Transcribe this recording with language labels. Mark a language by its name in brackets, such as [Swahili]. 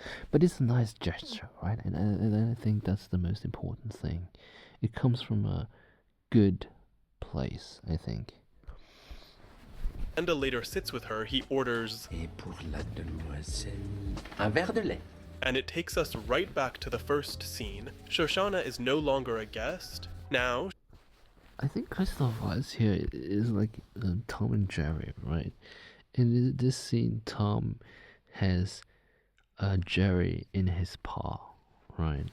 [English] But it's a nice gesture, right? And I think that's the most important thing. It comes from a good place, I think. Landa later sits with her, he orders... [French] Et pour la demoiselle, un verre de lait. [English] And it takes us right back to the first scene. Shoshana is no longer a guest. Now... I think Christoph Waltz here is like Tom and Jerry, right? In this scene, Tom has Jerry in his paw, right?